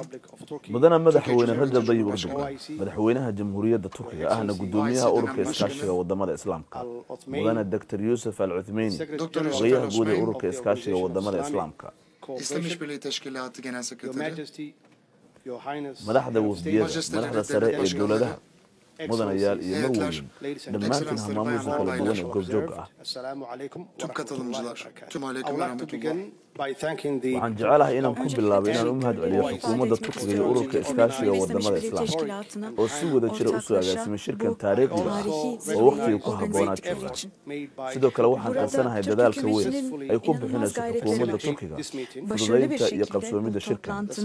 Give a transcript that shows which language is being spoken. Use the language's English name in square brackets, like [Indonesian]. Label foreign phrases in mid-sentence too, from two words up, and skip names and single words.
[Somali] mudana madaxweyne Rajab Tayyip Erdogan madaxweynaha Jamhuuriyadda Turkiga ahna gudoomiyaha ururka iskaashiga wadamada Islaamka mudana Dr. Yusuf Al-Uthmani xogayaha guud ee ururka iskaashiga wadamada Islaamka [Turkish] İslam İşbirliği Teşkilatı Genel Sekreteri, [Somali] madaxda wafdiyada madaxda sare ee dowladaha mudanayaal iyo marweyn dhammaantiin hamaamuusa kala duwan ee goobjoog ah [Turkish] tüm katılımcılar, tüm aleyküm ve rahmetullah. [Somali] waxaan jecelahay inaan ku bilaabo inaan u mahadceliyo xukuumadda Turkiga iyo ururka iskaashiga wadamada Islaamka oo si wada jira u soo agaasimay shirkan taariikhiga ah oo waqtiga ku habboonaa jooga sidoo kale waxaan qarsanahay dadaalka weyn ay ku bixinayso xukuumadda Turkiga fududaynta iyo qabsoomidda shirkan